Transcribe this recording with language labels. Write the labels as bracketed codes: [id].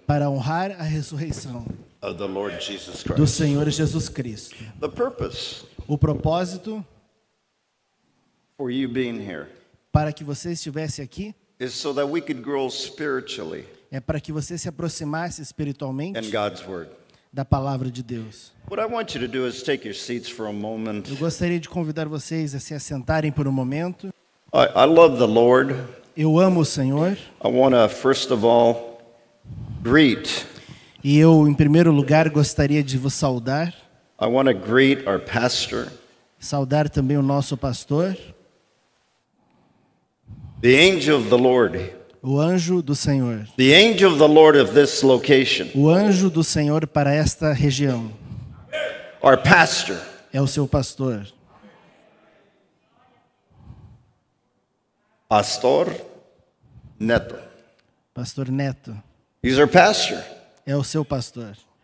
[pt] para honrar a ressurreição [en] of the Lord Jesus [pt] do [en] Christ. [pt] Senhor Jesus Cristo. [en] The purpose [pt] O propósito [en] for you being here [pt] para que você estivesse aqui [en] is so that we could grow spiritually [pt] é para que você se aproximasse espiritualmente [en] in God's Word. [pt] da palavra de Deus. [en] What I want you to do is take your seats for a moment. [pt] Eu gostaria de convidar vocês a se assentarem por um momento. [en] I love the Lord. [pt] Eu amo o Senhor [en] I want to, first of all, greet. [pt] e eu, em primeiro lugar, gostaria de vos saudar. [en] I want to greet our pastor, [pt] Saudar também o nosso pastor, [en] the angel of the Lord, [pt] o anjo do Senhor. [en] the angel of the Lord of this location, [pt] O anjo do Senhor para esta região. [en] our pastor, [pt] É o seu pastor. [en] Pastor Neto. [pt] Pastor Neto. [en] He's our pastor. [pt] É o seu pastor.